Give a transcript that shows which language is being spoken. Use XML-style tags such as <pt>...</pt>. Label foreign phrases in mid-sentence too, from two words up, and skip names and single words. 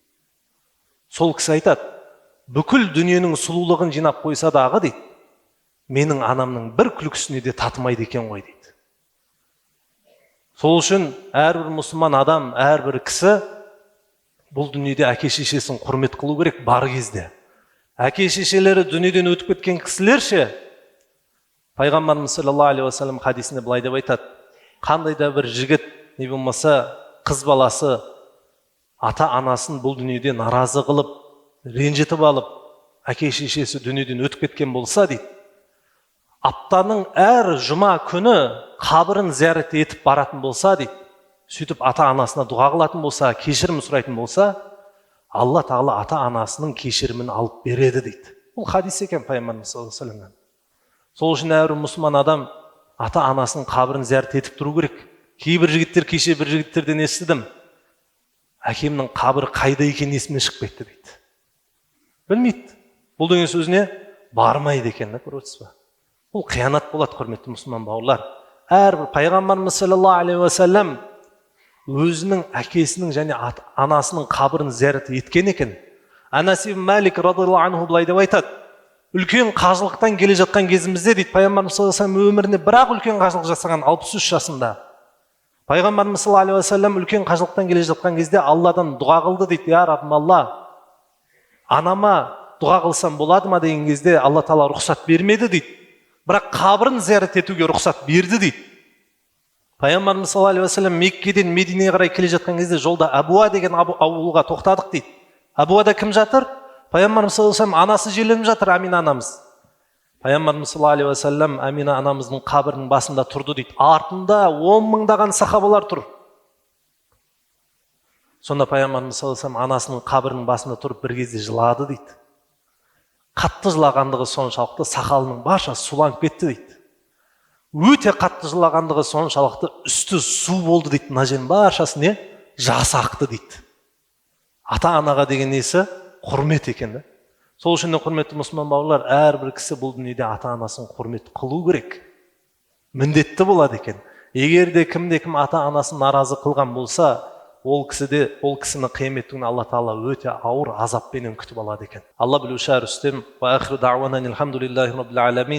<kk>Сол кісі айтады, бүкіл дүниенің сұлулығын жинап қойса дағы дейді, менің анамның бір күлкісіне де татымайды екен ғой дейді. Сол үшін әрбір мұсылман адам, әрбір кісі бұл дүниеде әке-шешесін құрмет қылу керек бар кезде. Әке-шешелері дүниеден өтіп кеткен кісілерше, Пайғамбарымыз</kk> <ar>صلى الله عليه وسلم</ar> <kk>хадисінде былай деп айтады, қандай да бір жігіт, не болмаса қыз баласы ата-анасын бұл дүниеде наразы қылып, ренжітіп алып, әке-шешесі дүниеден өтіп кеткен болса дейді, аптаның әр жұма күні қабірін зиярат етіп баратын болса дейді, сөйтіп ата-анасына дұға қылатын болса, кешірім сұрайтын болса, Алла тағала ата-анасының кешірімін алып береді дейді. Бұл хадис екен Пайғамбарымыз</kk> <ar>صلى الله عليه وسلم.</ar> <kk>Сол үшін әрбір мұсылман адам ата-анасының қабірін зиярат етіп тұру керек. Кейбір жігіттер, кеше бір жігіттерден естідім, әкемнің қабірі қайда екенін есіме шығып кетті дейді. Білмейді. Бұл деген сөзіне бармайды екен, көріп отырсыз ба? Бұл қиянат болады, құрметті мұсылман бауырлар. Әрбір Пайғамбарымыз</kk> <ar>صلى الله عليه وسلم</ar> <kk>өзінің әкесінің және анасының қабірін зиярат еткен екен. Анас ибн Малик</kk> <ar>رضي الله عنه</ar> <kk>былай деп айтады, үлкен қажылықтан келе жатқан кезімізде дейді, Пайғамбарымыз</kk> <ar>صلى الله عليه وسلم</ar> <kk>өмірінде бірақ үлкен қажылық жасаған 63 жасында. Пайғамбарымыз</kk> <ar>صلى الله عليه وسلم</ar> <kk>үлкен қажылықтан келе жатқан кезде Алладан дұға қылды дейді. Я Раббым Алла, анама дұға қылсам болады ма деген кезде Алла тағала рұқсат бермеді дейді. Бірақ қабірін зиярат етуге рұқсат берді дейді. Пайғамбарымыз</kk> <ar>صلى الله عليه وسلم</ar> <kk>Меккеден Мединеге қарай келе жатқан кезде жолда Абуа деген ауылға тоқтадық дейді. Абуада кім жатыр? Пайғамбарымыз</kk> <ar>صلى الله عليه وسلم</ar> <kk>анасы жерленіп жатыр, Амина анамыз. Пайғамбарымыз</kk> <ar>صلى الله عليه وسلم</ar> <kk>Амина анамыздың қабірінің басында тұрды дейді. Артында 10 мыңдаған сахабалар тұр. Сонда Пайғамбарымыз</kk> <ar>صلى الله عليه وسلم</ar> <kk>анасының қабірінің басында тұрып бір кезде жылады дейді. Қатты жылағандығы соншалықты сақалының баршасы суланып кетті дейді. Өте қатты жылағандығы соншалықты үсті су болды дейді. Мына жердің баршасы не? Жасы ақты дейді. Ата-анаға деген несі? Құрмет екен. Сол үшін құрметті мұсылман бауырлар, әрбір кісі бұл дүниеде ата-анасын құрмет қылу керек. Міндетті болады екен. Егер де кім ата-анасын наразы қылған болса, ол кісіні қиямет күні Алла тағала өте ауыр азаппенен күтіп алады екен. Алла білуші әр үстем.</kk> <ar>وآخر دعوانا الحمد لله رب العالمين.</ar>